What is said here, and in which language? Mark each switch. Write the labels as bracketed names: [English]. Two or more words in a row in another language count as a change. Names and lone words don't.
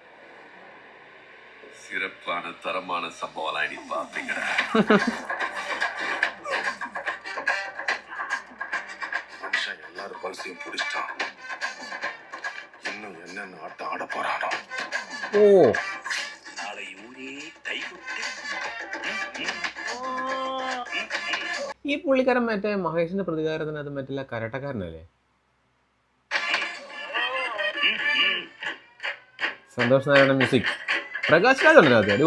[Tamil] சிறப்பான தரமான சம்பவம் நீ பாப்பீங்கடா. மனுஷன் எல்லாரும் பல்சையும் பிடிச்சிட்டான். இன்னும் என்னென்ன ஆட்டம் ஆட போறானோ. [Malayalam] ഓ [Tamil] நாளை ஊரே கைவிட்டு [Malayalam] ഈ പുള്ളിക്കാരൻ മറ്റേ മഹേഷിന്റെ പ്രതികാരത്തിനകത്ത് മറ്റുള്ള കരട്ടക്കാരനല്ലേ? സന്തോഷ് നാരായണ മ്യൂസിക്, പ്രകാശ് രാജ് ഉണ്ട് അതിനകത്ത്.